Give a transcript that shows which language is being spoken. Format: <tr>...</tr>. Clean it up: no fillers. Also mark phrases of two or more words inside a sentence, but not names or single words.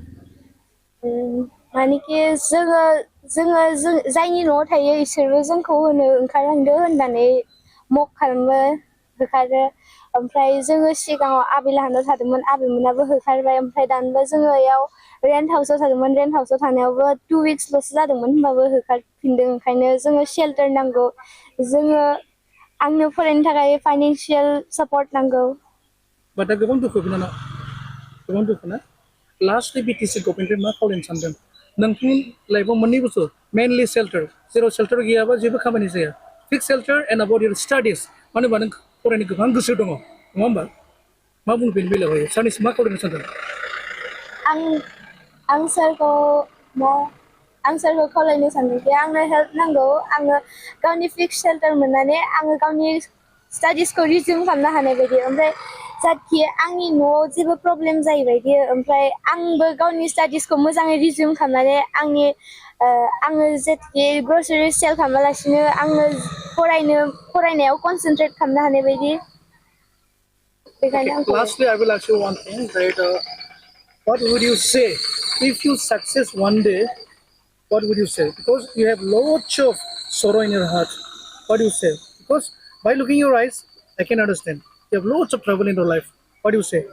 <brx>मानेकि जोङो जायनि न'आव थायो इसोरबो जोंखौ होनो ओंखारलांदो होननानै मक खालामो, होखारो, ओमफ्राय जोङो सिगाङाव आबैलाहानाव थादोंमोन आबैमोनाबो होखारबाय ओमफ्राय दानोबो जोङो इयाव</brx> <en>rent houseआव</en> <brx>थादोंमोन</brx> <en>rent houseआव</en> <brx>थानायावबो 2 weeksल'सो जादोंमोन होमबाबो होखारफिनदों ओंखायनो जोङो शेल्टार नांगौ जोङो आंनो फरायनो थाखाय</brx> <en>financial support</en> <brx>नांगौ बाट दा गोबां दुखु बिनानाव गोबां दुखु ना लास्टलि बिटिसि गभर्नमेन्टनिफ्राय मा खावलायनो सानदों नोंथांनि लाइफआव मोननै बुस्थु</brx> <en>mainly shelter</en> <brx>जेराव शेल्टार गैयाबा जेबो खामानि जाया</brx> <en>fix shelter and about your studies</en> <brx>मानो होनबा नों फरायनो गोबां गोसो दङ नङा होमबा मा बुंनो बेनि बेलायावहाय सानैसो मा खावलायनो सानदों आं आं सारखौ मा आं सारखौ खावलायनो सानदोंदि आंनो हेल्प नांगौ आङो गावनि</brx> <en>fix shelter</en> <brx>मोननानै आङो गावनि स्टाडिसखौ रिजिउम खालामनो हानाय बायदि ओमफ्राय जाहाथे आंनि न'आव जेबो प्रब्लेम जायै बायदि ओमफ्राय आंबो गावनि स्टाडिसखौ मोजाङै रिजिउम खालामनानै आङो जेथिखि</brx> <en>grocery sale</en> <brx>खालामालासिनो आङो फरायनायाव कनसेन्ट्रेट खालामनो हानाय बायदि Okay, बेखायनो आं खावलायो</brx> <en>lastly, I will ask you one thing that what would you say if you success one day? What would you say? Because you have lots of sorrow in your heart. What do you say? Because by looking your eyes, I can understand. You have lots of trouble in your life. What do you say?</en>